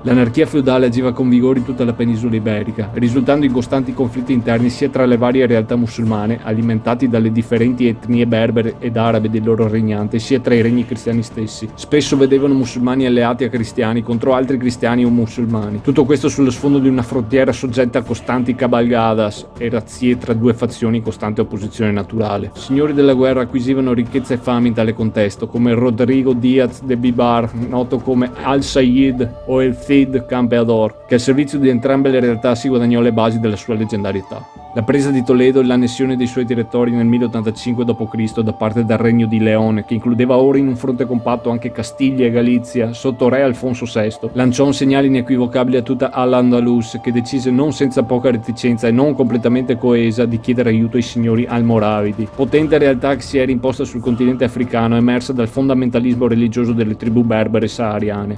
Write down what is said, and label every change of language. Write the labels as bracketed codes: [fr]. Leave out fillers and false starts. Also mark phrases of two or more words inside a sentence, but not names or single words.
[it] L'anarchia feudale agiva con vigore in tutta la penisola iberica, risultando in costanti conflitti interni sia tra le varie realtà musulmane, alimentati dalle differenti etnie berbere ed arabe del loro regnante, sia tra i regni cristiani stessi. Spesso vedevano musulmani alleati a cristiani contro altri cristiani o musulmani. Tutto questo sullo sfondo di una frontiera soggetta a costanti cabalgadas e razzie tra due fazioni in costante opposizione naturale. Signori della guerra acquisivano ricchezza e fame in tale contesto, come Rodrigo Díaz de Bibar, noto come Al-Sayyid o El Cid Campeador, che al servizio di entrambe le realtà si guadagnò le basi della sua leggendarietà. La presa di Toledo e l'annessione dei suoi territori nel 1085 d.C. da parte del regno di Leone, che includeva ora in un fronte compatto anche Castiglia e Galizia, sotto re Alfonso VI, lanciò un segnale inequivocabile a tutta Al-Andalus, che decise non senza poca reticenza e non completamente coesa di chiedere aiuto ai signori almoravidi, potente realtà che si era imposta sul continente africano, emersa dal fondamentalismo religioso delle tribù berbere sahariane.